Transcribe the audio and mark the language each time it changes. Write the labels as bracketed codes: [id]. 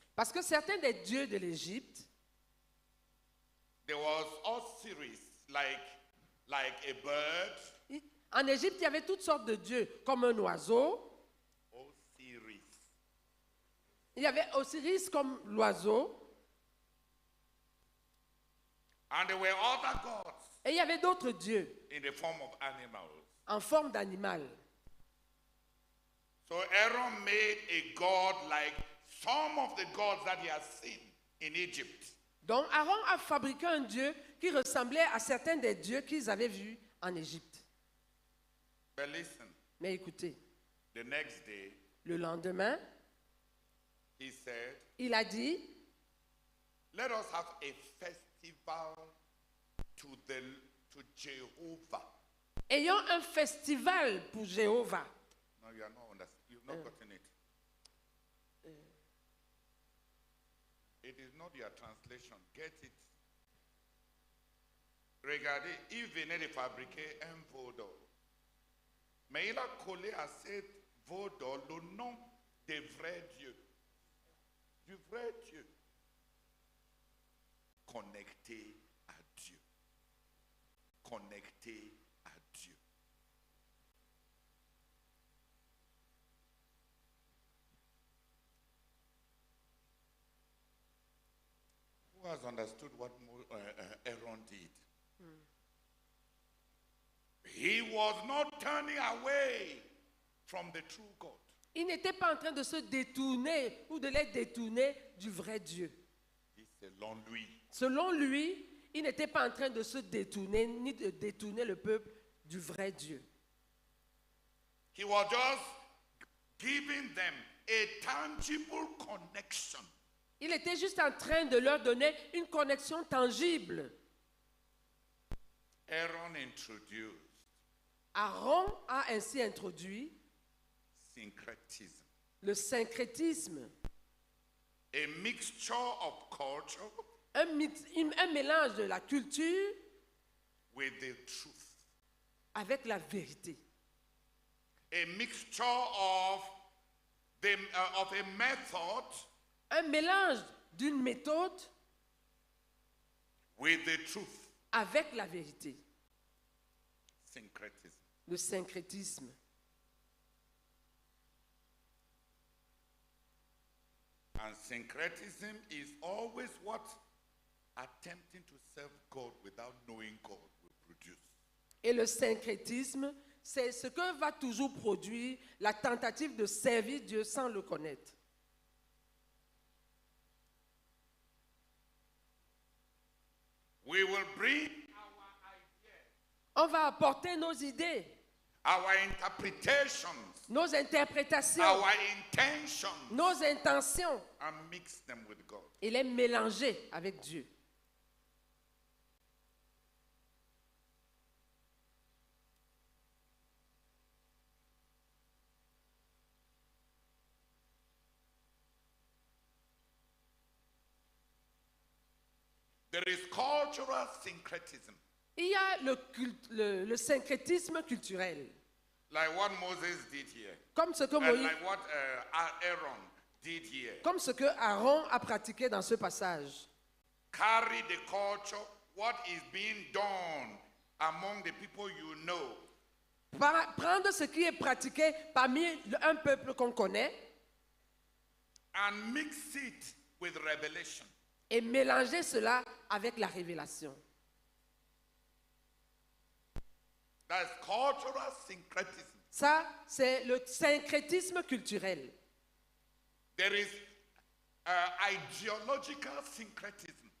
[fr] Parce que certains des dieux de l'Égypte, [en] there was Osiris, like a bird. [fr] En Égypte, il y avait toutes sortes de dieux, comme un oiseau. Osiris. Il y avait Osiris comme l'oiseau. [en] And there were other gods [fr] Et il y avait d'autres dieux [en] in the form of animals. [fr] en forme d'animal. [en] So Aaron made a god like some of the gods that he has seen in Egypt. [fr] Donc Aaron a fabriqué un dieu qui ressemblait à certains des dieux qu'ils avaient vus en Égypte. [en] But listen, [fr] Mais écoutez, [en] the next day, [fr] le lendemain, [en] he said, [fr] il a dit, [en] let us have a festival to Jehovah. [fr] ayons un festival pour Jéhovah. [en] No, you are not you've not gotten it. It is not your translation. Get it. [fr] Regardez, il venait de fabriquer un veau d'or. Mais il a collé à cette veau d'or le nom des vrais dieux. Du vrai Dieu. Connecté à Dieu. Connecté à Dieu. [en] Who has understood what Aaron did? He was not turning away from the true God. [fr] Il n'était pas en train de se détourner ou de les détourner du vrai Dieu. Selon lui. Selon lui, il n'était pas en train de se détourner ni de détourner le peuple du vrai Dieu. [en] He was just giving them a tangible connection. [fr] Il était juste en train de leur donner une connexion tangible. [en] Aaron introduced [fr] Aaron a ainsi introduit [en] syncretism, [fr] le syncrétisme, [en] a mixture of culture [fr] un mélange de la culture [en] with the truth, [fr] avec la vérité. [en] a mixture of a method [fr] Un mélange d'une méthode [en] with the truth. [fr] avec la vérité. [en] Syncretism. [fr] Le syncrétisme. [en] And syncretism is always what attempting to serve God without knowing God will produce. [fr] Et le syncrétisme, c'est ce que va toujours produire la tentative de servir Dieu sans le connaître. [en] We will bring [fr] On va apporter nos idées, [en] our interpretations, [fr] nos interprétations, [en] our intentions, [fr] nos intentions [en] and mix them with God. [fr] et les mélanger avec Dieu. [en] There is cultural syncretism, [fr] Il y a le syncrétisme culturel, [en] like what Moses did here, [fr] comme ce que [en] and [fr] Moïse, [en] like what Aaron did here. [fr] comme ce que Aaron a pratiqué dans ce passage. [en] Carry the culture, what is being done among the people you know, [fr] Prendre ce qui est pratiqué parmi un peuple qu'on connaît [en] and mix it with revelation. [fr] et mélanger cela avec la révélation. [en] That's cultural syncretism. [fr] Ça, c'est le syncrétisme culturel. [en] There is ideological syncretism.